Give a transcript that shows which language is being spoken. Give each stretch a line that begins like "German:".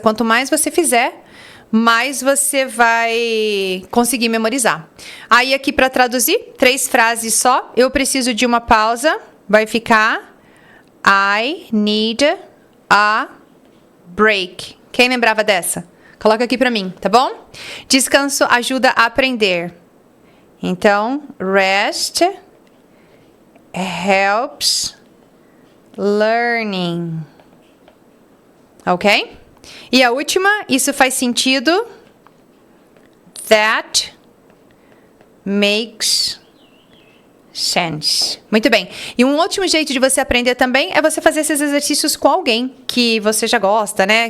Portuguese: Quanto mais você fizer, mais você vai conseguir memorizar. Aí aqui para traduzir, 3 frases só. Eu preciso de uma pausa. Vai ficar
English: I need a break.
Portuguese: Quem lembrava dessa? Coloca aqui para mim, tá bom? Descanso ajuda a aprender. Então,
English: rest helps learning.
Portuguese: Ok? E a última, isso faz sentido.
English: That makes sense.
Portuguese: Muito bem. E um ótimo jeito de você aprender também é você fazer esses exercícios com alguém que você já gosta, né?